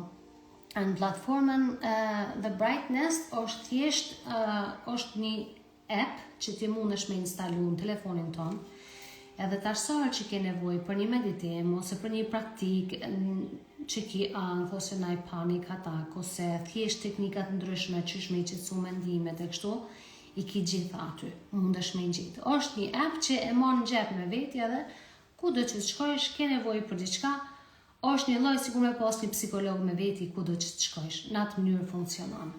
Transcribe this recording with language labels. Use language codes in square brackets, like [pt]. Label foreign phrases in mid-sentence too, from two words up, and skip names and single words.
[sq] Në platformën The Brightness është thjesht është një app që ti mundesh me instalu në telefonin ton, edhe tashsarë që ke nevojë për një meditim, ose për një praktik që ki angth, ose naj [en] panic attack, [sq] ose thjesht teknikat ndryshme që është me i qetësu mendimet e kështu, i ki gjithë aty, mundesh me i gjithë. Është një app që e mon në gjep me veti edhe, ku do që të shkojsh, ke nevojë për diçka, është një lloj sikur me pas një psikolog me veti ku do që të shkojsh, në atë mënyrë funksionon.